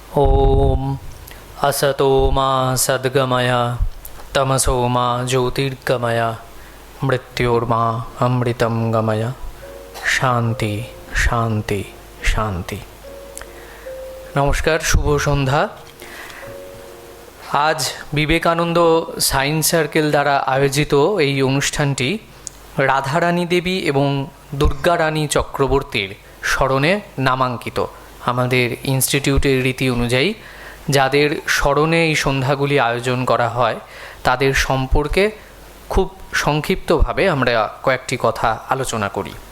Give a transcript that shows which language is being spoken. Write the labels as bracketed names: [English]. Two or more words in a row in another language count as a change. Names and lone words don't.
[Sanskrit] ओम असतो मा सद्गमय तमसो मा ज्योतिर्गमय मृत्योर्मा अमृतं गमय शांति शांति शांति। [Bangla] নমস্কার, শুভ সন্ধ্যা। আজ বিবেকানন্দ সায়েন্স সার্কেল দ্বারা আয়োজিত এই অনুষ্ঠানটি রাধারানী দেবী এবং দুর্গারানী চক্রবর্তীর স্মরণে নামাঙ্কিত। আমাদের ইনস্টিটিউটের রীতি অনুযায়ী যাদের স্মরণে এই সন্ধ্যাগুলি আয়োজন করা হয় তাদের সম্পর্কে খুব সংক্ষিপ্তভাবে আমরা কয়েকটি কথা আলোচনা করি।